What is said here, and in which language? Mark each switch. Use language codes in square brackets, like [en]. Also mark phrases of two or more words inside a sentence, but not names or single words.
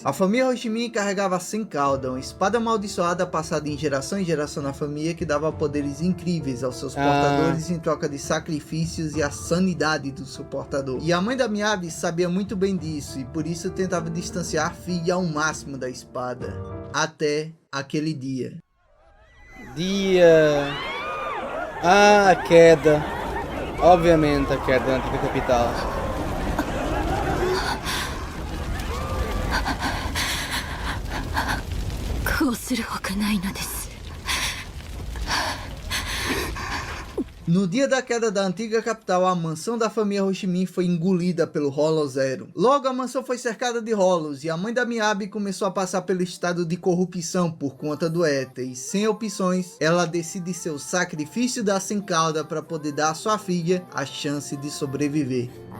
[pt] A família Hoshimin carregava a Senkauda, uma espada amaldiçoada passada em geração na família que dava poderes incríveis aos seus portadores em troca de sacrifícios e a sanidade do seu portador. E a mãe da Miyabi sabia muito bem disso e por isso tentava distanciar a filha ao máximo da espada. Até aquele dia. Ah, a queda. Obviamente a queda da antiga capital. [ja] こうするほかないのです。 [pt] No dia da queda da antiga capital, a mansão da família Hoshimin foi engolida pelo Holo Zero. Logo, a mansão foi cercada de Holos e a mãe da Miyabi começou a passar pelo estado de corrupção por conta do éter. E sem opções, ela decide ser o sacrifício da Senkauda para poder dar à sua filha a chance de sobreviver.